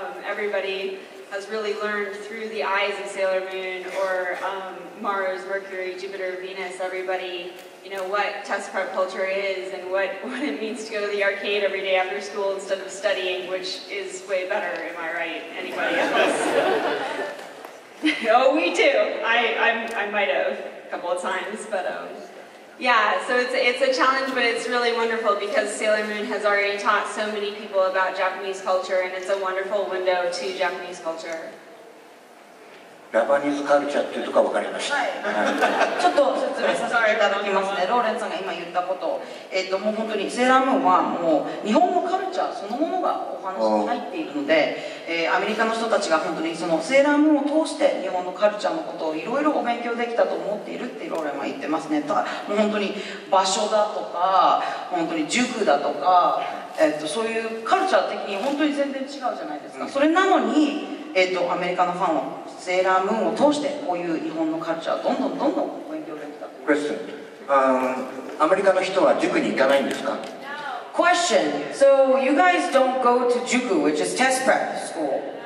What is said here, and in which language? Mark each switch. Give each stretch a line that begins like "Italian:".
English: Everybody has really learned through the eyes of Sailor Moon or Mars, Mercury, Jupiter, Venus, everybody, what test prep culture is and what it means to go to the arcade every day after school instead of studying, which is way better, am I right? Anybody else? Oh, we do. I might have a couple of times, but yeah, so it's a challenge, but it's really wonderful because Sailor Moon has already taught so many people about Japanese culture, and it's a wonderful window to Japanese culture.
Japanese: ジャパニーズカルチャーっていうとこ分かりました。ちょっと説明させていただきますね。ローレンさんが今言ったこと、もう本当にセーラームーンはもう日本のカルチャーそのものがお話に入っているので、アメリカの人たちが本当にそのセーラームーンを通して日本のカルチャーのことをいろいろお勉強できたと思っているってローレンは言ってますね。もう本当に場所だとか、本当に塾だとか、そういうカルチャー的に本当に全然違うじゃないですか。それなのに、アメリカのファンはセーラームーンを通してこういう日本のカルチャーをどんどん勉強できたという。
English: Question.
Japanese: アメリカの人は塾に行かないんですか？
English: Question. So you guys don't go to Juku, which is test prep school?